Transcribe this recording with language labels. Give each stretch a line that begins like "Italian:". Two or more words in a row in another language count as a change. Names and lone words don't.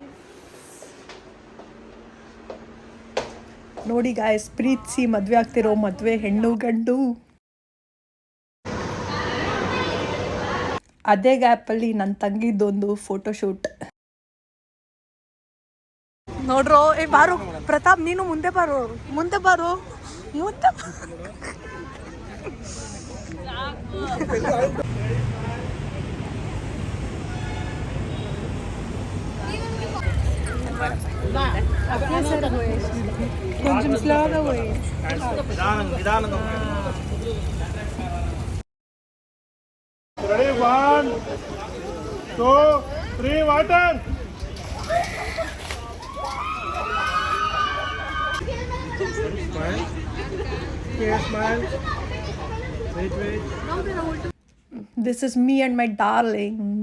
Kannada: ನೋಡಿ ಗಾಯ್ಸ್, ಪ್ರೀತಿಸಿ ಮದುವೆ ಆಗ್ತಿರೋ ಮದುವೆ ಹೆಣ್ಣು ಗಂಡು. ಅದೇ ಗ್ಯಾಪಲ್ಲಿ ನನ್ನ ತಂಗಿದ್ದೊಂದು ಫೋಟೋಶೂಟ್ ನೋಡ್ರೋ. ಏ ಬಾರು ಪ್ರತಾಪ್, ನೀನು ಮುಂದೆ ಬಾರು.
Telugu: కొంచెం స్లోగా పోయి.
English: Ready? 1 2 3 water. Smile. Wait. this is me and my darling.